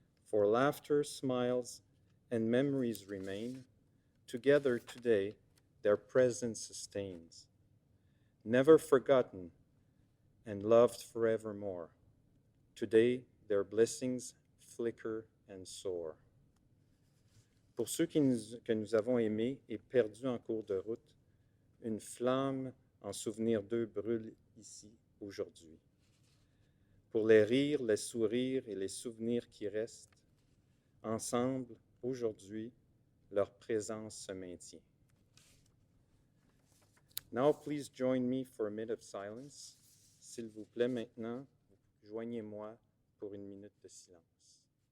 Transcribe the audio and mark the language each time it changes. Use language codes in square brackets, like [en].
[en] For laughter, smiles, and memories remain together today, their presence sustains. Never forgotten and loved forevermore. Today, their blessings flicker and soar. [fr] Pour ceux que nous avons aimés et perdus en cours de route, une flamme en souvenir d'eux brûle ici aujourd'hui. Pour les rires, les sourires et les souvenirs qui restent, ensemble, aujourd'hui, leur présence se maintient. [en] Now, please join me for a minute of silence. [fr] S'il vous plaît, maintenant, joignez-moi pour une minute de silence.